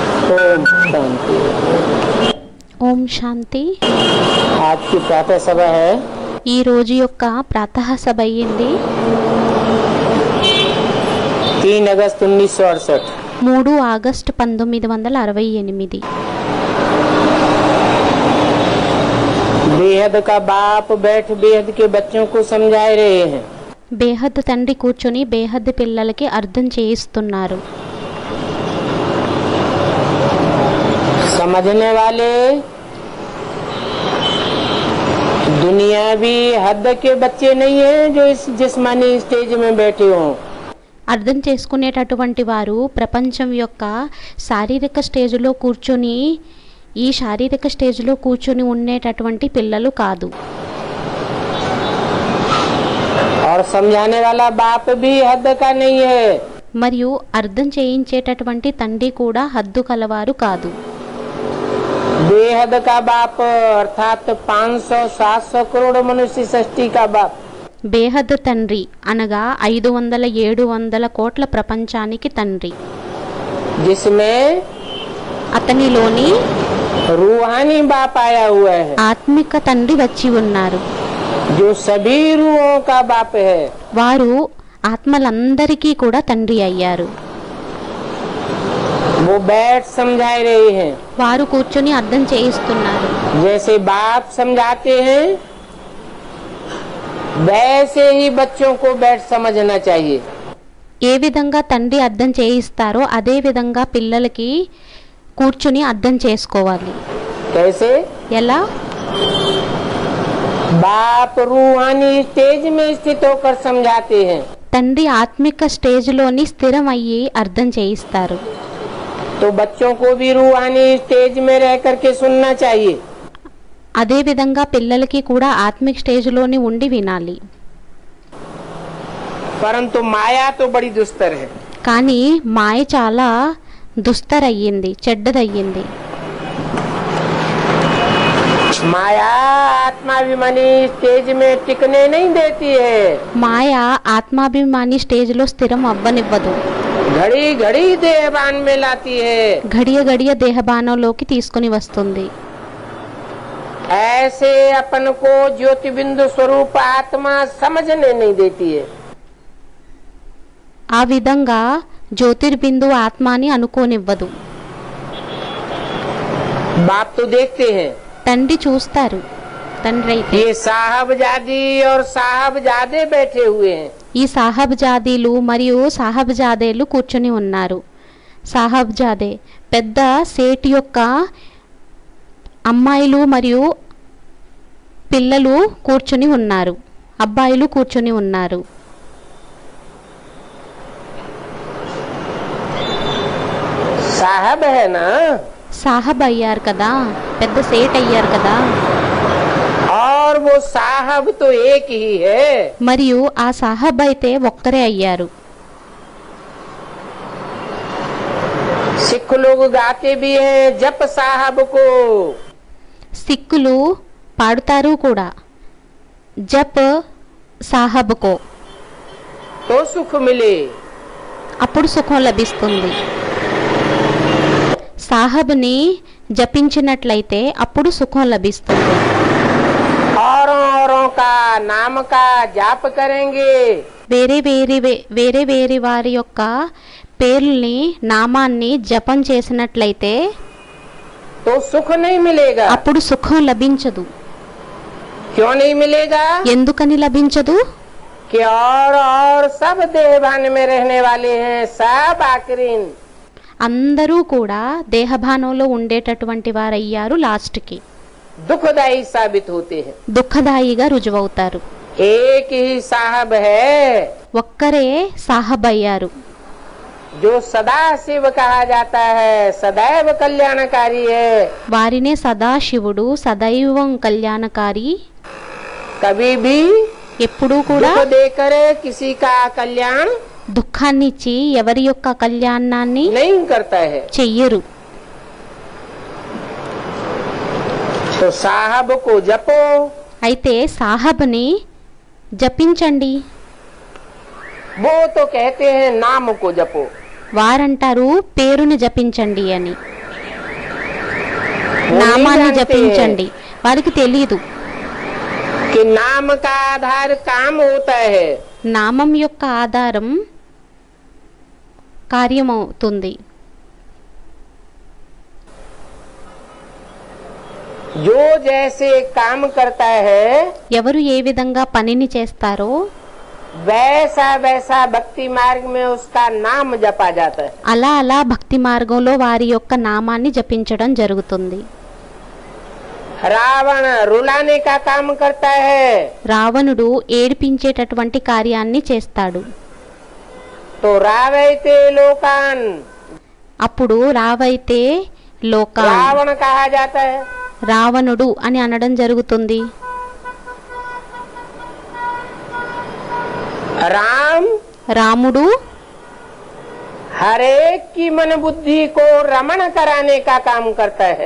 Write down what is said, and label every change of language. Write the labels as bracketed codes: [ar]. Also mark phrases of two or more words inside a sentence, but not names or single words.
[hi] ओम शांति। [te] ఓం శాంతి. [hi] आज की प्रातः सभा है [te] ఈ రోజు యొక్క ప్రాతః సభ అయ్యింది [hi] 3 अगस्त 1968। [te] 3 ఆగస్టు 1968. [hi] बेहद का बाप बैठ बेहद के बच्चों को समझा रहे हैं। [te] బేహద్ తండ్రి కూర్చొని బేహద్ పిల్లలకి అర్థం చేయిస్తున్నారు. [hi] समझने वाले दुनियावी हद के बच्चे नहीं हैं जो इस जिस्मानी स्टेज में बैठे हों। [te] అర్థం చేసుకునేటటువంటి వారు ప్రపంచం యొక్క శారీరక స్టేజ్లో కూర్చొని ఈ శారీరక స్టేజ్లో కూర్చొని ఉండేటటువంటి పిల్లలు కాదు. [hi] और समझाने वाला बाप भी हद का नहीं है। [te] మరియు అర్థం చేయించేటటువంటి తండ్రి కూడా హద్దు కలవారు కాదు. [hi] बेहद का बाप अर्थात 500-700 करोड़ मनुष्य सृष्टि का बाप। [te] బేహద్ తండ్రి అనగా 500-700 కోట్ల ప్రపంచానికి తండ్రి. [hi] जिसमें [te] అతనిలోని [hi] रूहानी बाप आया हुआ है [te] ఆత్మిక తండ్రి వచ్చి ఉన్నారు. [hi] जो सभी रूहों का बाप है। [te] వారు ఆత్మలందరికీ కూడా తండ్రి అయ్యారు. [hi] वो बैठ समझा रहे हैं। [te] వారు కూర్చొని అర్థం చేయిస్తున్నారు. [hi] जैसे बाप समझाते हैं वैसे ही बच्चों को बैठ समझना चाहिए। [te] ఏ విధంగా తండ్రి అర్థం చేయిస్తారో అదే విధంగా పిల్లలకి కూర్చుని అర్థం చేసుకోవాలి. [hi] कैसे? [te] ఎలా? [hi] बाप रूहानी स्टेज में स्थित होकर समझाते हैं [te] తండ్రి ఆత్మిక స్టేజ్లోని స్థిరం అయ్యి అర్థం చేయిస్తారు. [hi] तो बच्चों को भी रूहानी स्टेज में रह करके सुनना चाहिए। [te] అదే విధంగా పిల్లలకి కూడా ఆత్మిక స్టేజ్లోని ఉండి వినాలి. [hi] परंतु माया तो बड़ी दुस्तर है। [te] కానీ మాయ చాలా దుస్తరయ్యింది, చెడ్డదయ్యింది. [hi] माया आत्माभिमानी स्टेज में टिकने नहीं देती है। [te] మాయ ఆత్మాభిమాని స్టేజ్లో స్థిరం అవ్వనివ్వదు. [hi] घड़ी घड़ी देहबान में लाती है। [te] గడియ గడియ దేహబానంలోకి తీసుకుని వస్తుంది. [hi] ऐसे अपन को ज्योति बिंदु स्वरूप आत्मा समझने नहीं देती है। [te] ఆ విధంగా జ్యోతిర్బిందు ఆత్మాని అనుకోనివ్వదు. [hi] बाप तो देखते हैं [te] తండ్రి చూస్తారు. తండ్రి అయితే [hi] ये साहबजादी और साहबजादे बैठे हुए हैं। [te] ఈ సాహబ్జాదీలు మరియు సాహబ్జాదేలు కూర్చొని ఉన్నారు. సాహబ్జాదే పెద్ద సేట్ యొక్క అమ్మాయిలు మరియు పిల్లలు కూర్చొని ఉన్నారు, అబ్బాయిలు కూర్చొని ఉన్నారు. [hi] साहब है ना, [te] సాహబ్ అయ్యారు కదా, పెద్ద సేట్ అయ్యారు కదా. [hi] और वो साहब तो एक ही है। [te] మరియు ఆ సాహబ్ అయితే ఒక్కరే అయ్యారు. [hi] सिख लोग गाते भी हैं जप साहब को। [te] సిక్కులు పాడుతారు కూడా, [hi] जप साहब को, तो सुख मिले। [te] అప్పుడు సుఖం లభిస్తుంది. సాహబ్ని జపించినట్లయితే అప్పుడు సుఖం లభిస్తుంది. [hi] औरों का नाम का जाप करेंगे [te] వేరే వేరే వారి యొక్క పేర్లని నామాన్ని జపం చేసినట్లయితే [hi] तो सुख नहीं मिलेगा। [te] అప్పుడు సుఖం లభించదు. [hi] क्यों नहीं मिलेगा? [te] ఎందుకని లభించదు? [hi] कि और सब देहभान में रहने वाले हैं, सब आखिरीन। [te] అందరూ కూడా దేహభానంలో ఉండేటటువంటి వారయ్యారు. లాస్ట్కి [hi] दुखदायी साबित होते हैं। [te] దుఃఖదాయిగా రుజువవుతారు. [hi] एक ही साहब है [te] ఒక్కరే సాహబ్ అయ్యారు. [hi] जो सदा शिव कहा जाता है, सदैव कल्याणकारी है। [te] వారినే సదాశివుడు, సదైవం కళ్యాణకారి. [hi] कभी भी [te] ఎప్పుడూ కూడా [hi] दुख देकर किसी का कल्याण [te] దుఃఖాన్నిచ్చి ఎవరి యొక్క కళ్యాణాన్ని [hi] नहीं करता है। [te] చెయ్యరు. [hi] तो साहब को जपो। [te] అయితే సాహబ్ని జపించండి. [hi] वो तो कहते हैं नाम को जपो। [te] వారంటారు పేరుని జపించండి అని. నామాన్ని [hi] जानते [te] జపించండి. వారికి తెలియదు [hi] कि नाम का आधार काम होता है। [te] నామం యొక్క ఆధారం కార్యమవుతుంది. [hi] जो जैसे काम करता है [te] ఎవరు ఏ విధంగా పనిని చేస్తారో [hi] वैसा वैसा भक्ति मार्ग में उसका नाम जपा जाता है। [te] అలా అలా భక్తి మార్గంలో వారి యొక్క నామాన్ని జపించడం జరుగుతుంది. [hi] रावण रुलाने का काम करता है [te] రావణుడు ఏడిపించేటటువంటి కార్యాన్ని చేస్తాడు. [hi] तो रावैते लोकान [te] అప్పుడు రావైతే లోకా [hi] रावण कहा जाता है। [te] రావణుడు అని అనడం జరుగుతుంది. [hi] राम [te] రాముడు [hi] हर एक की मन बुद्धि को रमण कराने का काम करता है।